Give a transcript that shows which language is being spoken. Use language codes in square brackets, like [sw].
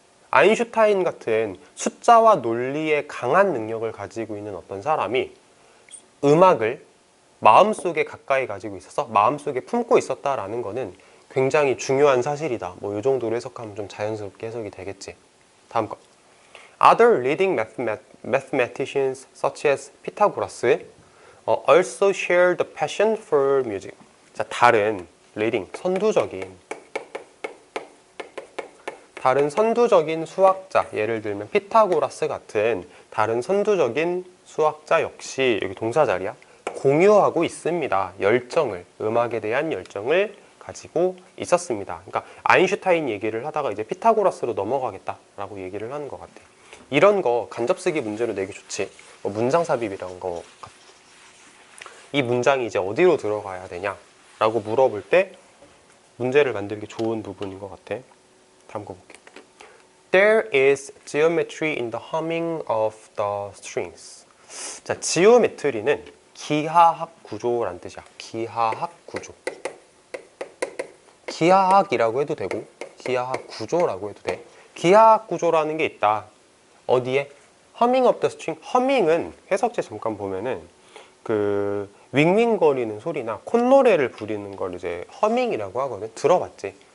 [ko] 아인슈타인 같은 숫자와 논리에 강한 능력을 가지고 있는 어떤 사람이 음악을 마음속에 가까이 가지고 있어서 마음속에 품고 있었다라는 거는 굉장히 중요한 사실이다. 뭐 이 정도로 해석하면 좀 자연스럽게 해석이 되겠지. 다음 거. [en] Other leading mathematicians such as Pythagoras also share the passion for music. [ko] 자, 다른 leading, 다른 선두적인 수학자, 예를 들면 피타고라스 같은 다른 선두적인 수학자 역시 여기 동사 자리야. 공유하고 있습니다. 열정을, 음악에 대한 열정을 가지고 있었습니다. 그러니까 아인슈타인 얘기를 하다가 이제 피타고라스로 넘어가겠다라고 얘기를 하는 것 같아. 이런 거 간접쓰기 문제로 내기 좋지. 문장 삽입이라는 거. 이 문장이 이제 어디로 들어가야 되냐라고 물어볼 때 문제를 만들기 좋은 부분인 것 같아. 다음 거 볼게. [en] There is geometry in the humming of the strings. [ko] 자, 지오메트리는 기하학 구조란 뜻이야. 기하학 구조. 기하학이라고 해도 되고 기하학 구조라고 해도 돼. 기하학 구조라는 게 있다. 어디에? Humming of the string. 허밍은 해석체 잠깐 보면은 그 윙윙거리는 소리나 콧노래를 부리는 걸 이제 허밍이라고 하거든. 들어봤지?